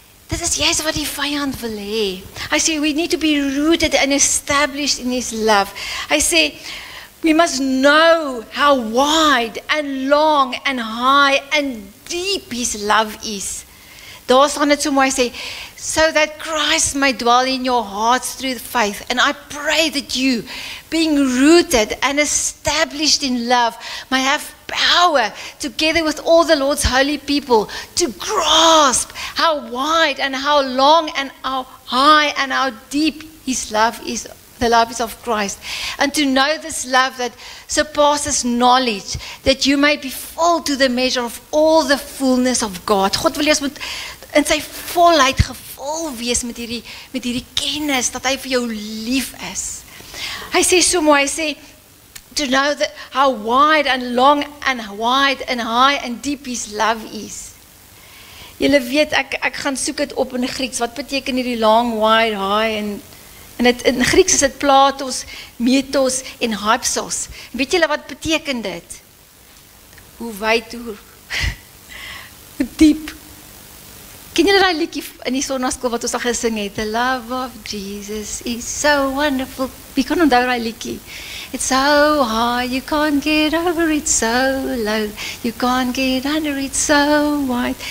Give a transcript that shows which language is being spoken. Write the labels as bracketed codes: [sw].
[af] Dit is juist wat die vyand wil hê. Hy sê, [en] we need to be rooted and established in His love. [af] Hy sê, [en] we must know how wide and long and high and deep His love is. [af] Daar staan dit so mooi, sê, [en] so that Christ may dwell in your hearts through faith. And I pray that you, being rooted and established in love, may have power, together with all the Lord's holy people, to grasp how wide and how long and how high and how deep His love is, the love is of Christ. And to know this love that surpasses knowledge, that you may be full to the measure of all the fullness of God. [af] God wil ons moet in sy volheid gevul wees met hierdie kennis, dat hy vir jou lief is. Hy sê so mooi, hy sê, [en] to know that how wide and long and wide and high and deep His love is. [af] Julle weet, ek gaan soek dit op in Grieks, wat beteken hierdie long, wide, high, en in Grieks is dit platos, metos en hypsos. Weet julle wat beteken dit? Hoe wyd, hoe diep. Ken julle daai liedjie in die sonnaskool wat ons al gesing het? [en] The love of Jesus is so wonderful. [af] Wie kan onthou daai liedjie? [en] It's so high, you can't get over it, so low, you can't get under it, so wide.